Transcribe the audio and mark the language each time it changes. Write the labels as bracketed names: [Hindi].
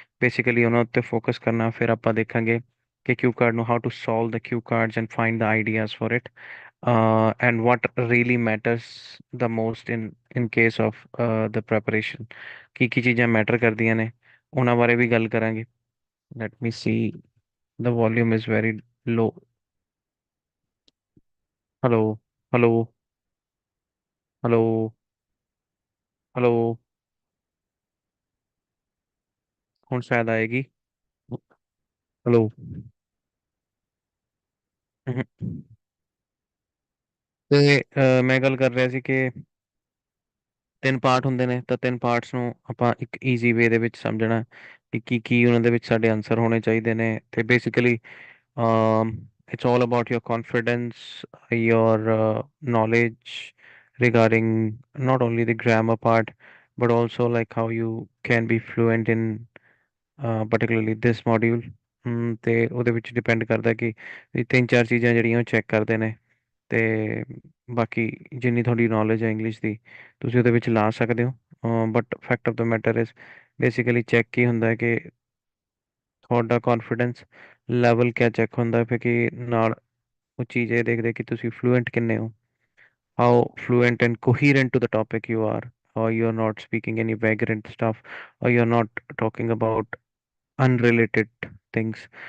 [Punjabi] Basically ਉਹਨਾਂ ਉੱਤੇ focus ਕਰਨਾ, ਫਿਰ ਆਪਾਂ ਦੇਖਾਂਗੇ ਕਿ ਕਿਊ ਕਾਰਡ ਨੂੰ [English] How to solve the cue cards and find the ideas for it, and what really matters the most in case of the preparation। [Punjabi] ਕੀ ਕੀ ਚੀਜ਼ਾਂ ਮੈਟਰ ਕਰਦੀਆਂ ਨੇ ਉਹਨਾਂ ਬਾਰੇ ਵੀ ਗੱਲ ਕਰਾਂਗੇ। [English] let me see, the volume is very low। [Punjabi] Hello, hello, hello, hello. ਹੁਣ ਸ਼ਾਇਦ ਆਏਗੀ। ਹੈਲੋ। ਤੇ ਮੈਂ ਗੱਲ ਕਰ ਰਿਹਾ ਸੀ ਕਿ ਤਿੰਨ ਪਾਰਟ ਹੁੰਦੇ ਨੇ, ਤਾਂ ਤਿੰਨ ਪਾਰਟਸ ਨੂੰ ਆਪਾਂ ਇੱਕ ਈਜ਼ੀ ਵੇ ਦੇ ਵਿੱਚ ਸਮਝਣਾ ਕਿ ਕੀ ਕੀ ਉਹਨਾਂ ਦੇ ਵਿੱਚ ਸਾਡੇ ਆਨਸਰ ਹੋਣੇ ਚਾਹੀਦੇ ਨੇ। [English] ਤੇ basically it's all about your confidence, your knowledge regarding not only the grammar part but also like how you can be fluent in particularly this module। [Punjabi] ਤੇ ਉਹਦੇ ਵਿੱਚ ਡਿਪੈਂਡ ਕਰਦਾ ਕਿ ਇਹ ਤਿੰਨ ਚਾਰ ਚੀਜ਼ਾਂ ਜਿਹੜੀਆਂ ਉਹ ਚੈੱਕ ਕਰਦੇ ਨੇ। ਤੇ ਬਾਕੀ ਜਿੰਨੀ ਤੁਹਾਡੀ ਨੌਲੇਜ ਹੈ ਇੰਗਲਿਸ਼ ਦੀ, ਤੁਸੀਂ ਉਹਦੇ ਵਿੱਚ ਲਾ ਸਕਦੇ ਹੋ। [English] but fact of the matter is [Punjabi] basically check ਕੀ ਹੁੰਦਾ ਹੈ ਕਿ ਤੁਹਾਡਾ ਕੌਨਫੀਡੈਂਸ ਲੈਵਲ ਕਿਆ ਚੈੱਕ ਹੁੰਦਾ ਹੈ, ਫਿਰ ਕਿ ਨਾਲ ਉਹ ਚੀਜ਼ ਇਹ ਦੇਖਦੇ ਕਿ ਤੁਸੀਂ ਫਲੂਐਂਟ ਕਿੰਨੇ ਹੋ, [English] How fluent and coherent to the topic you are, or you're not speaking any vagrant stuff, or you're not talking about unrelated things।